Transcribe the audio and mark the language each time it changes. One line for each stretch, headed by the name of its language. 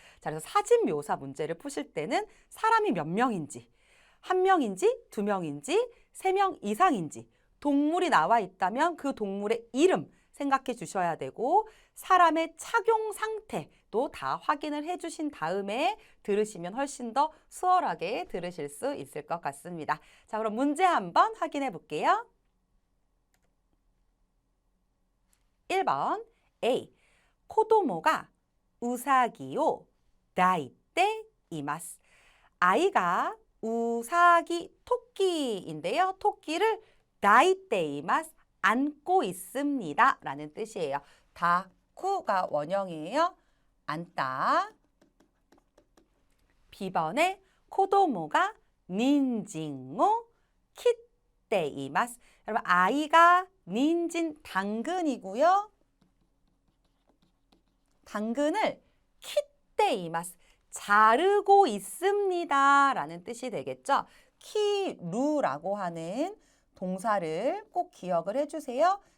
Korean: 자, 그래서 사진 묘사 문제를 푸실 때는 사람이 몇 명인지, 한 명인지, 2명인지, 3명 이상인지, 동물이 나와 있다면 그 동물의 이름 생각해 주셔야 되고 사람의 착용 상태도 다 확인을 해 주신 다음에 들으시면 훨씬 더 수월하게 들으실 수 있을 것 같습니다. 자, 그럼 문제 한번 확인해 볼게요. 1번 A.
Japanese: 子供がうさぎを抱いています.
Korean: 아이가 우사기, 토끼인데요. 토끼를
Japanese: 抱いています.
Korean: 안고 있습니다. 라는 뜻이에요. 다쿠가 원형이에요. 안다.
Japanese: B번에 子供が人参を切っています.
Korean: 여러분 아이가 닌진 당근이고요. 당근을 키떼이마스 자르고 있습니다 라는 뜻이 되겠죠. 키루라고 하는 동사를 꼭 기억을 해주세요.